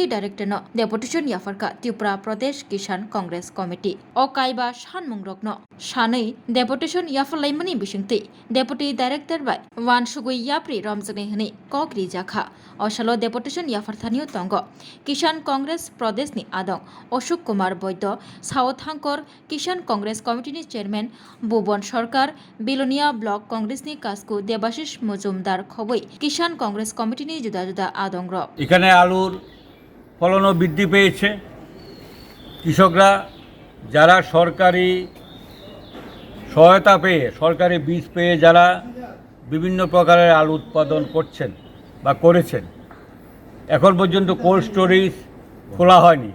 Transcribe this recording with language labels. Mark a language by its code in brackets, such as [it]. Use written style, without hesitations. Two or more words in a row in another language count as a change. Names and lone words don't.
[trp] डायरेक्टर न डेपुटेशन याफरका त्रिपुरा प्रदेश किसान कांग्रेस कमिटी अ कायबा सानमुं रगनो सानै डेपुटेशन याफरलाइमनि बिसिंतै [en] deputy director [trp] बाय वानसुगुई याब्रि रमजने हनै कग्रि जाखा असालो डेपुटेशन याफरथानियो तंग किसान कांग्रेस प्रदेशनि आदं अशोक कुमार वैद्य साउथांकर किसान कांग्रेस कमिटिनि चेयरमैन भुवन सरकार बिलोनिया ब्लक कांग्रेसनि कास्कु देबाशिष मजुमदार खबै किसान कांग्रेस कमिटिनि जुदा जुदा आदंग [bn] এখানে আলুর ফলনও বৃদ্ধি পেয়েছে। কৃষকরা যারা সরকারি সহায়তা পেয়ে সরকারি বীজ পেয়ে যারা বিভিন্ন প্রকারের আলু উৎপাদন করছেন বা করেছেন, এখন পর্যন্ত [en] cold storage [bn] খোলা হয়নি।